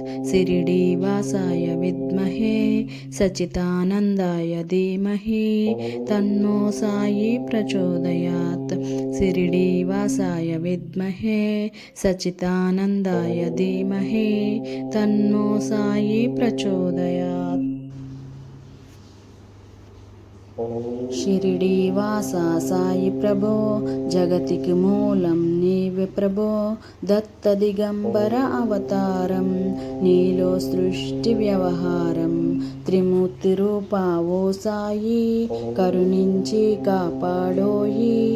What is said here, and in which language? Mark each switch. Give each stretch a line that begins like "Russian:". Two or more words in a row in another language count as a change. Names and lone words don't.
Sanskrit: शिरडीवासाय विद्महे सच्चिदानन्दाय धीमहि तन्नो साई प्रचोदयात्। शिरडीवासाय विद्महे सच्चिदानन्दाय धीमहि तन्नो साई प्रचोदयात्।
Telugu: షిరిడీవాసా సాయి ప్రభో జగతికి మూలం నీవే ప్రభో, దత్త దిగంబర అవతారం నీలో సృష్టి వ్యవహారం, త్రిమూర్తి రూపా ఓ సాయి కరుణించి కాపాడోయి,